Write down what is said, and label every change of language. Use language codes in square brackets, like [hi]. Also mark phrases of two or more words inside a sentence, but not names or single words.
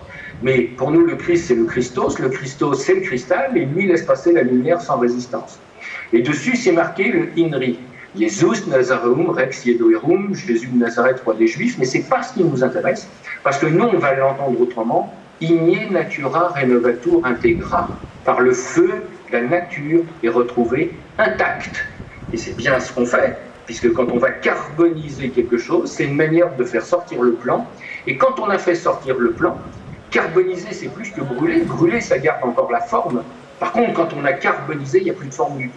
[fr] Mais pour nous, le Christ, c'est le Christos c'est le cristal, et lui laisse passer la lumière sans résistance. Et dessus, c'est marqué le INRI. [la] Jesus Nazareum Rex Iedoerum, [fr] Jésus de Nazareth, roi des Juifs, mais c'est pas ce qui nous intéresse, parce que nous, on va l'entendre autrement. [la] Igne natura renovatur integra. [fr] Par le feu, la nature est retrouvée intacte. Et c'est bien ce qu'on fait, puisque quand on va carboniser quelque chose, c'est une manière de faire sortir le plan. Et quand on a fait sortir le plan, carboniser, c'est plus que brûler. Brûler, ça garde encore la forme. Par contre, quand on a carbonisé, il n'y a plus de forme du tout.